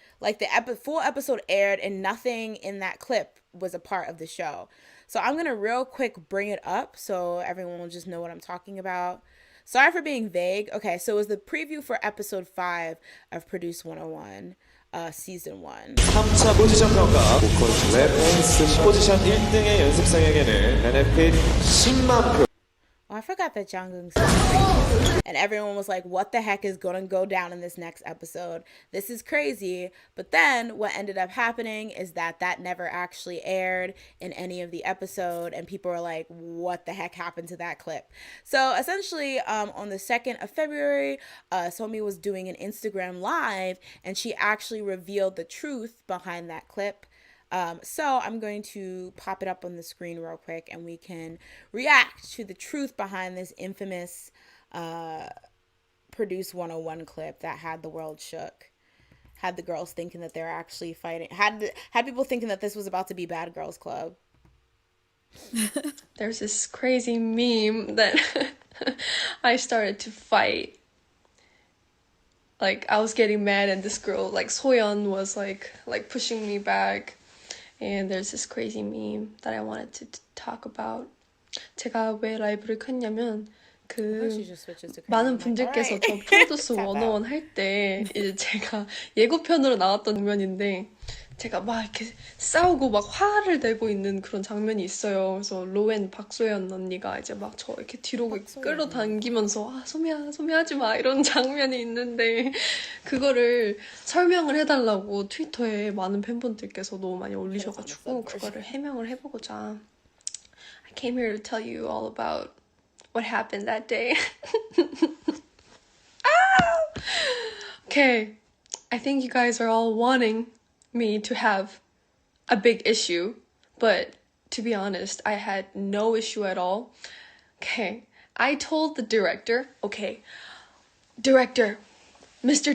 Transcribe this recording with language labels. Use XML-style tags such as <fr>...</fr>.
<en>Like the full episode aired, and nothing in that clip was a part of the show. So I'm gonna real quick bring it up so everyone will just know what I'm talking about. Sorry for being vague. Okay, so it was the preview for episode 5 of Produce 101, season 1.</en> <ko>3차 포지션 평가 보컬 랩 댄스 포지션 1등의 연습생에게는 NFP 10만 표</ko> <en>Oh, I forgot that Jungkook said, and everyone was like, what the heck is going to go down in this next episode? This is crazy. But then what ended up happening is that never actually aired in any of the episode, and people were like, what the heck happened to that clip? So essentially, on the 2nd of February, Somi was doing an Instagram live, and she actually revealed the truth behind that clip. So I'm going to pop it up on the screen real quick, and we can react to the truth behind this infamous Produce 101 clip that had the world shook. Had the girls thinking that they're actually fighting. Had people thinking that this was about to be Bad Girls Club. There's this crazy meme that I started to fight like I was getting mad and this girl like Soyeon was like pushing me back. And there's this crazy meme that I wanted to talk about.</en> <ko>제가 왜 라이브를 켰냐면</ko> <en>She just switches to</en> <ko>많은</ko> <en>Korean. I'm like,</en> <ko>분들께서</ko> <en>alright.</en> <ko>저 프로듀스</ko> <en>Tap</en> <ko>101 할 때 이제 제가 예고편으로 나왔던 장면인데 제가 막 이렇게 싸우고 막 화를 내고 있는 그런 장면이 있어요. 그래서 로엔 박소연 언니가 이제 막 저 이렇게 뒤로 끌어당기면서 아 소미야 하지 마 이런 장면이 있는데 그거를 설명을 해달라고 트위터에 많은 팬분들께서 너무 많이 올리셔가지고 그거를 해명을 해보고자</ko> <en>I came here to tell you all about what happened that day. Okay, I think you guys are all wanting me to have a big issue, but to be honest, I had no issue at all. Okay, I told the director, okay, director, Mr.</en>